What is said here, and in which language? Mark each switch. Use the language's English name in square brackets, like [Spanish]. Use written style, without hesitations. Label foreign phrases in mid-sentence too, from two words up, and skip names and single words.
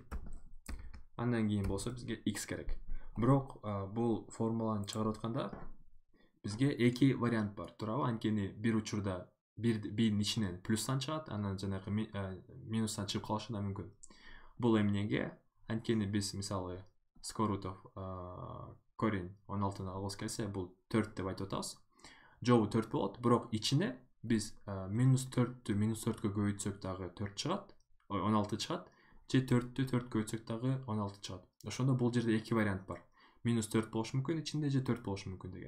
[Kyrgyz] Андан кийин болсо бизге x керек. Бирок бул формуланы чыгарып атканда бизге эки вариант бар, туурабы? Анткени бир учурда бирдин ичинен плюстан чыгат, анан жанагы минустан чыгып калышы да мүмкүн. Бул эмнеге? Анткени биз мисалы [English] square root of [Kyrgyz] корень 16-ны алгыбыз келсе, бул 4 деп айтып атабыз. Жообу 4 болот, бирок ичине биз минус 4-тү минус 4кө көбөйтсөк дагы 4 чыгат, 16 чыгат, же 4-тү 4 көбөйтсөк дагы 16 чыгат. Ошондо бул жерде эки вариант бар. Минус 4 болушу мүмкүн ичинде, же 4 болушу мүмкүн деген.